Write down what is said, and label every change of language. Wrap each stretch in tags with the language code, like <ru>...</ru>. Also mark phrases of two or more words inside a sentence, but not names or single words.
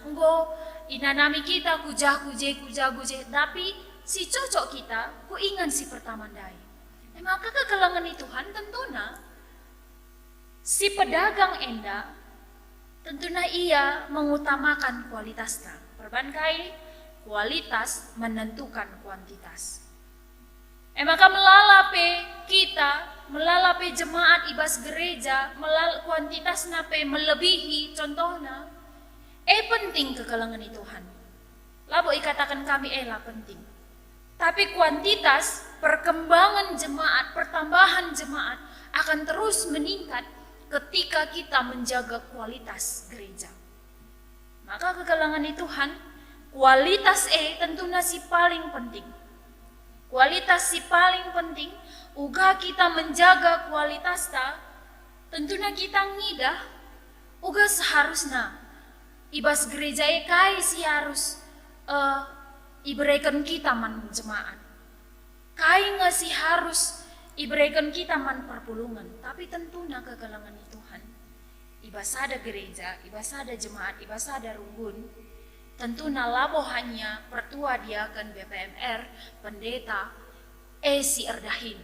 <btx>Enggo inanami kita kujah-kuje, tapi si cocok kita ku ingan si pertama dai. Maka kekelangan Tuhan tentuna si pedagang enda tentuna ia mengutamakan kualitasnya. Perban kai</btx> <id>kualitas menentukan kuantitas.</id> <btx>Maka melalape kita, melalape jemaat ibas gereja, kuantitas nape melebihi contohnya. Penting kekelangan Tuhan. Labo ikatakan kami lah penting.</btx> <id>Tapi kuantitas perkembangan jemaat, pertambahan jemaat akan terus meningkat ketika kita menjaga kualitas gereja.</id> <btx>Maka kekelangan Tuhan, kualitas tentunya si paling penting. Kualitas si paling penting, uga kita</btx> <id>menjaga kualitas tentunya</id> <btx>kita ngidah, uga seharusnya ibas gereja kai si harus iberikan kita man jemaat. Kai ngasih harus iberikan kita man perpulungan, tapi tentunya kekelangan Tuhan. Ibas ada gereja, ibas ada jemaat, ibas ada runggun, tentu labo hanya pertua diaken BPMR, pendeta, si erdahin.</btx>